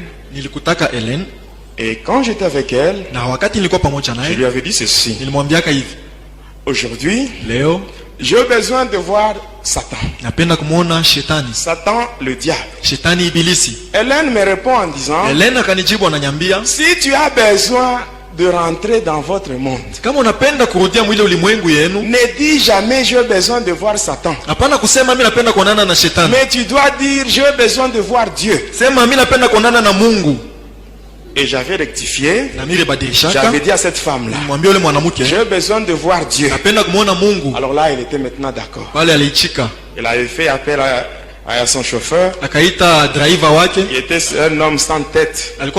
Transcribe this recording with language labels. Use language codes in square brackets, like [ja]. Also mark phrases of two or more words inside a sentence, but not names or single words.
[fr] Et quand j'étais avec elle, je lui avais dit ceci. Aujourd'hui, j'ai besoin de voir Satan. Satan, le diable. Hélène me répond en disant, si tu as besoin de rentrer dans votre monde, [sw] kama unapenda kurudia mwile ulimwengu yenu, [fr] ne dis jamais j'ai besoin de voir Satan. [sw] Hapana kusema mimi napenda kuonana na shetani. [fr] Mais tu dois dire j'ai besoin de voir Dieu. [sw] Sema mimi napenda kuonana na Mungu. [fr] Et j'avais rectifié. J'avais dit à cette femme là, j'ai besoin de voir Dieu. Alors là, elle était maintenant d'accord. Elle avait fait appel à son chauffeur. Il était un homme sans tête.